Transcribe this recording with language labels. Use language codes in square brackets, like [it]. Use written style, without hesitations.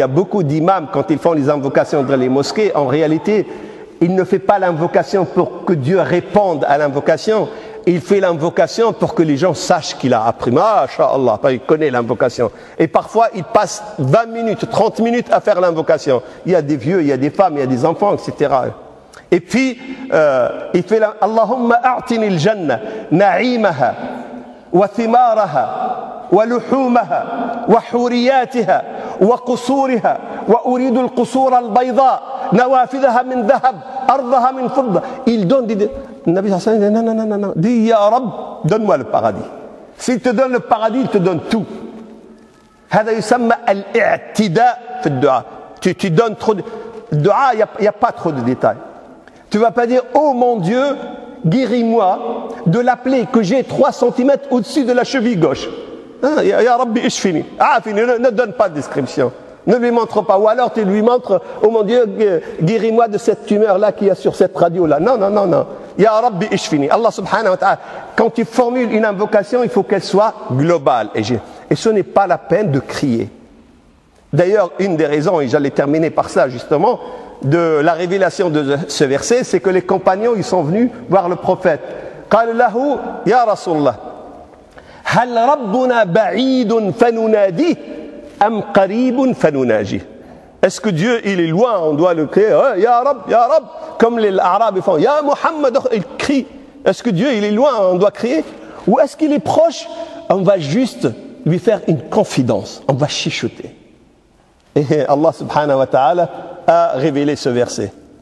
[fr] Il y a beaucoup d'imams, quand ils font les invocations dans les mosquées, en réalité, il ne fait pas l'invocation pour que Dieu réponde à l'invocation. Il fait l'invocation pour que les gens sachent qu'il a appris. Masha'Allah, il connaît l'invocation. Et parfois, il passe 20 minutes, 30 minutes à faire l'invocation. Il y a des vieux, il y a des femmes, il y a des enfants, etc. Et puis, il fait [ar] Allahumma a'tini al-jannah, na'imaha, wa thimaraha, ولحومها وحورياتها وقصورها وأريد القصور البيضاء نوافذها من ذهب أرضها من فضة. [fr] Il donne des... Nabi sallallahu alayhi wa sallam dit non, dis Ya Rab, donne-moi le paradis. S'il te donne le paradis, il te donne tout. [ar] هذا يسمى الاعتداء في الدعاء. [fr] Tu donnes trop de... Le dua, il n'y a pas trop de détails. Tu ne vas pas dire oh mon Dieu, guéris-moi de la plaie que j'ai 3 cm au-dessus de la cheville gauche. [ar] Ya Rabbi ishfini. [fr] Ne donne pas de description. Ne lui montre pas. Ou alors tu lui montres, oh mon Dieu, guéris-moi de cette tumeur-là qu'il y a sur cette radio-là. Non. [ar] Ya Rabbi ishfini. [fr] Allah subhanahu wa ta'ala, quand tu formules une invocation, il faut qu'elle soit globale. Et ce n'est pas la peine de crier. D'ailleurs, une des raisons, et j'allais terminer par ça justement, de la révélation de ce verset, c'est que les compagnons, ils sont venus voir le prophète. [ar] قال له يا رسول الله هل ربنا بعيد فنناديه أم قريب فنناجيه. [fr] Est-ce que Dieu il est loin, on doit le crier Ya Rab, comme les Arabes font Ya Muhammad, ils crient. Est-ce que Dieu il est loin, on doit crier, ou est-ce qu'il est proche, on va juste lui faire une confidence, on va chuchoter. Et Allah subhanahu wa ta'ala a révélé ce verset.